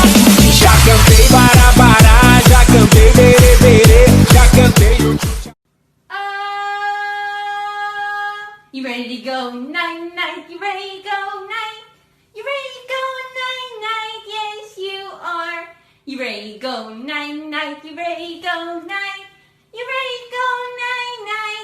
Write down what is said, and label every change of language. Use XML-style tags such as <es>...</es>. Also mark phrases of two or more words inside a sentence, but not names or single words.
<pt>Já cantei bará-bará, já cantei berê-berê, já cantei o tchu-tchá.</pt> <en>You ready to go night-night? You ready to go night? You ready to go night-night? Yes, you are. You ready to go night-night? You ready to go night? You ready to go night-night?</en>